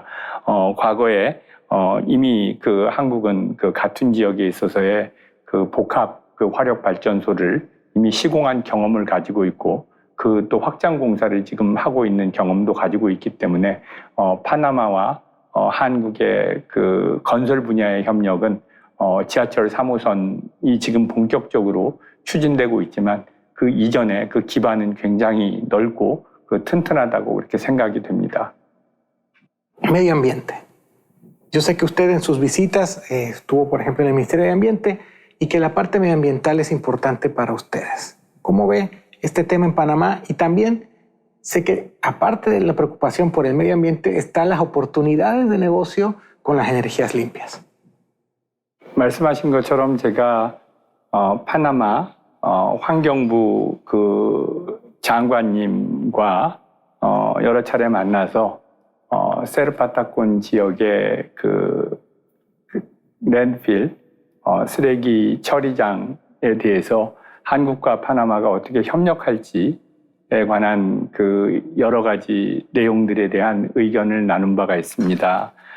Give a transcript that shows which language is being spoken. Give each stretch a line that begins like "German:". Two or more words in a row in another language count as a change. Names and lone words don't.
Korean: 과거에 이미 그 한국은 그 같은 지역에 있어서의 그 복합 그 화력 발전소를 이미 시공한 경험을 가지고 있고 그 또 확장 공사를 지금 하고 있는 경험도 가지고 있기 때문에 파나마와 한국의 그 건설 분야의 협력은 지하철 3호선이 지금 본격적으로 추진되고 있지만 그 이전에 그 기반은 굉장히 넓고 그 튼튼하다고 그렇게 생각이 됩니다.
Spanish: Medio ambiente. Yo sé que usted en sus visitas estuvo, por ejemplo, en el Ministerio de Ambiente y que la parte medioambiental es importante para ustedes. ¿Cómo ve este tema en Panamá? Y también sé que, aparte de la preocupación por el medio ambiente, están las oportunidades de negocio con las energías limpias.
Korean: 말씀하신 것처럼 제가 파나마 환경부 그 장관님과 여러 차례 만나서 세르파타콘 지역의 그 랜드필 쓰레기 처리장에 대해서 한국과 파나마가 어떻게 협력할지에 관한 그 여러 가지 내용들에 대한 의견을 나눈 바가 있습니다.